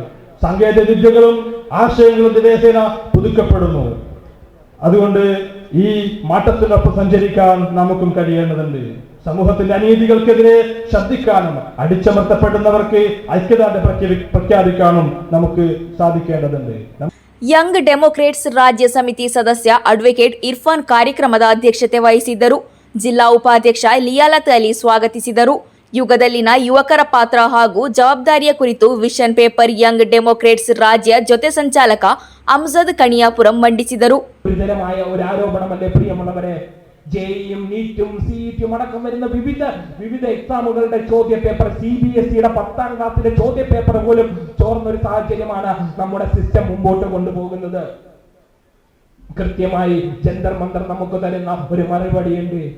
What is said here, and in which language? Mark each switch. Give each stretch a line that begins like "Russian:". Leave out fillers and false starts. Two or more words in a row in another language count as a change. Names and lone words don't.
Malayalam: സാങ്കേതിക വിദ്യകളും ആശയങ്ങളും ദിവസേന പുതുക്കപ്പെടുന്നു. അതുകൊണ്ട് ഈ മാറ്റത്തിനൊപ്പം സഞ്ചരിക്കാൻ നമുക്കും കഴിയേണ്ടതുണ്ട്. സമൂഹത്തിന്റെ അനീതികൾക്കെതിരെ ശബ്ദിക്കാനും അടിച്ചമർത്തപ്പെടുന്നവർക്ക് ഐക്യദാർഢ്യം പ്രഖ്യാപിക്കാനും നമുക്ക് സാധിക്കേണ്ടതുണ്ട്.
Kannada: ಯಂಗ್ ಡೆಮೊಕ್ರೇಟ್ಸ್ ರಾಜ್ಯ ಸಮಿತಿ ಸದಸ್ಯ ಅಡ್ವೊಕೇಟ್ ಇರ್ಫಾನ್ ಕಾರ್ಯಕ್ರಮದ ಅಧ್ಯಕ್ಷತೆ ವಹಿಸಿದ್ದರು. ಜಿಲ್ಲಾ ಉಪಾಧ್ಯಕ್ಷ ಲಿಯಾಲತ್ ಅಲಿ ಸ್ವಾಗತಿಸಿದರು. ಯುಗದಲ್ಲಿನ ಯುವಕರ ಪಾತ್ರ ಹಾಗೂ ಜವಾಬ್ದಾರಿಯ ಕುರಿತು
English: vision paper
Kannada: ಯಂಗ್ ಡೆಮೊಕ್ರೇಟ್ಸ್ ರಾಜ್ಯ ಜೊತೆ ಸಂಚಾಲಕ ಅಮ್ಜದ್ ಕಣಿಯಾಪುರಂ ಮಂಡಿಸಿದರು.
Malayalam: ഗുരുതരമായ ഒരു ആരോപണമല്ലേ പ്രിയമുള്ളവരെ, ജെയും നീറ്റും സിഇടിയും അടക്കം വരുന്ന വിവിധ എക്സാമുകളുടെ ചോദ്യ പേപ്പർ, CBSEയുടെ 10ാം ക്ലാസ്സിലെ ചോദ്യ പേപ്പർ പോലും ചോർന്നൊരു സാഹചര്യമാണ് നമ്മുടെ സിസ്റ്റം മുമ്പോട്ട് കൊണ്ടുപോകുന്നത്. കൃത്യമായി ജന്തർ മന്ദർ നമുക്ക് തരുന്ന ഒരു മറുപടിയുണ്ട്.